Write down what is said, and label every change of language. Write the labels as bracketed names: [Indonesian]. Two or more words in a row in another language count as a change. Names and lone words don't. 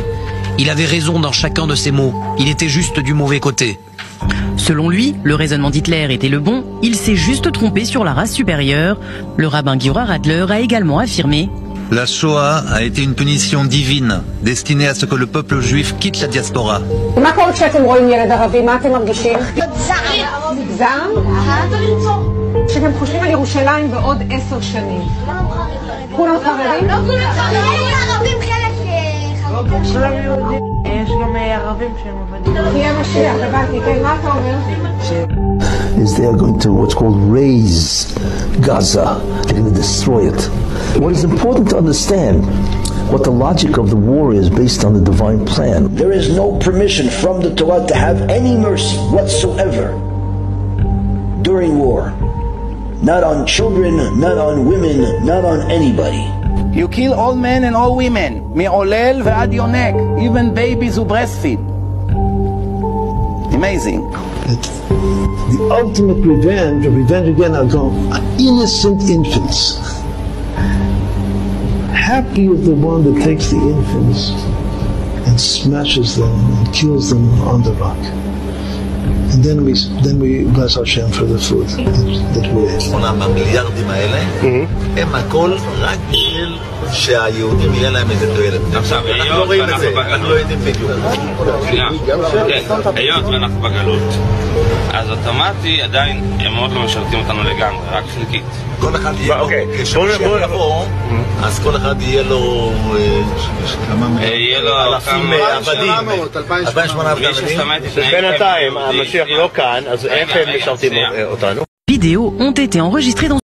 [French] Il avait raison dans chacun de ses mots. Il était juste du mauvais côté. Selon lui, le raisonnement d'Hitler était le bon. Il s'est juste trompé sur la race supérieure. Le rabbin Giora Radler a également affirmé: la Shoah a été une punition divine, destinée à ce que le peuple juif quitte la diaspora. [Hebrew] שאתם חושבים על ירושלים בעוד 10 שנים. כולם חרדים? לא כולם חרדים, ערבים חלק כולם יהודים. יש גם ערבים שהם עובדים. תהיה משיח, הבנתי, כן, מה אתה אומר? [English] Is they are going to what's called raise Gaza. They're going to destroy it. What is important to understand, what the logic of the war is based on the divine plan. There is no permission from the Torah to have any mercy whatsoever during war. Not on children, not on women, not on anybody. You kill all men and all women, [Hebrew] מעולל ועד יונק, [English] even babies who breastfeed. Amazing. The ultimate revenge again are innocent infants. Happy is the one that takes the infants and smashes them and kills them on the rock. And then we bless Hashem for the food that we ate. [Hebrew] 8 מיליארדים האלה, הם הכל רק בשביל שהיהודים יהיה להם איזה תועלת. עכשיו, אנחנו לא רואים את זה, אנחנו לא יודעים בדיוק. היות ואנחנו בגלות, אז אוטומטי עדיין הם מאוד לא משרתים אותנו לגמרי, רק חלקית. כל אחד יהיה לו, כשמשיח יבוא, אז כל אחד יהיה לו אלפים עבדים, 2,800 עבדים. בינתיים המשיח לא כאן, אז איך הם משרתים אותנו? [French] Vidéos ont été enregistrées dans